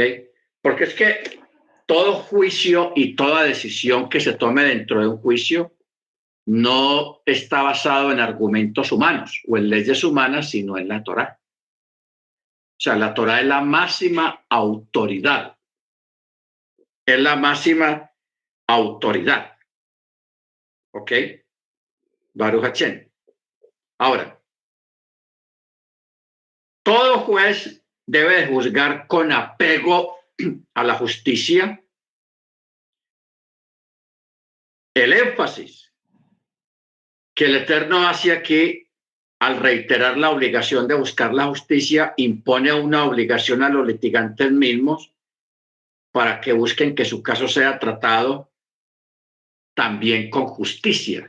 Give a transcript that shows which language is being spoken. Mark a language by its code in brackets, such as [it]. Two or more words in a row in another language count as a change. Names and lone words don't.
[es] Porque es que todo juicio y toda decisión que se tome dentro de un juicio no está basado en argumentos humanos o en leyes humanas, sino en la Torá. O sea, la Torá es la máxima autoridad. Es la máxima autoridad. ¿Ok? [he] ברוך השם. [es] Ahora, todo juez debe juzgar con apego a la justicia. El énfasis que el Eterno hace aquí al reiterar la obligación de buscar la justicia impone una obligación a los litigantes mismos para que busquen que su caso sea tratado también con justicia.